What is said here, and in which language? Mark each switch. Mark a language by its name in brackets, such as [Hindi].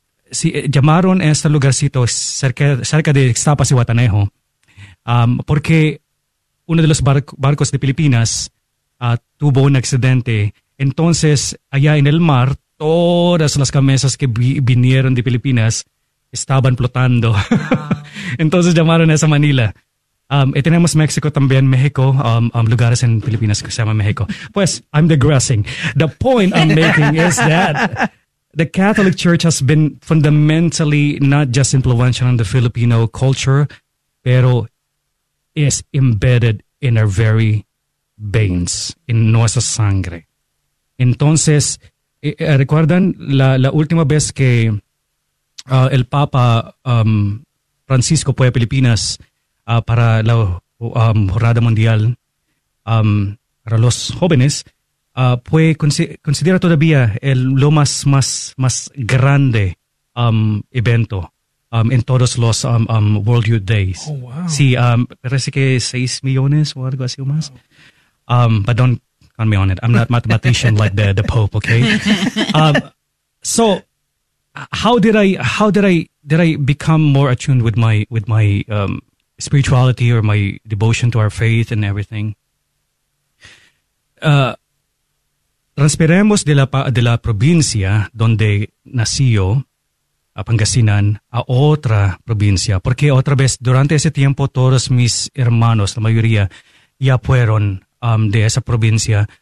[Spanish] Sí, llamaron a este lugarcito cerca de Ixtapa, Zihuatanejo, porque uno de los barcos de Filipinas tuvo un accidente. Entonces, allá en el mar, todas las camisas que vinieron de Filipinas estaban flotando. Wow. Entonces llamaron a esa Manila. Y tenemos México también, México, lugares en Filipinas que se llama México. Pues, [English] I'm digressing. The point I'm making is that the Catholic Church has been fundamentally not just influential in the Filipino culture, [Spanish] pero [English] is embedded in our very veins, in [Spanish] nuestra sangre. Entonces, ¿recuerdan la última vez que el Papa Francisco fue a Filipinas para la Jornada Mundial para los jóvenes? Fue considera todavía el lo más grande evento en todos los World Youth Days. [English] Oh, wow. [Spanish] Sí, parece que 6 millones o algo así o más. [English] But don't count me on it. I'm not a mathematician like the Pope, okay? So how did I become more attuned with my spirituality or my devotion to our faith and everything? [Spanish] Transferemos de la provincia donde nací yo, a Pangasinan, a otra provincia. Porque otra vez, durante ese tiempo, todos mis hermanos, la mayoría, ya fueron de esa provincia.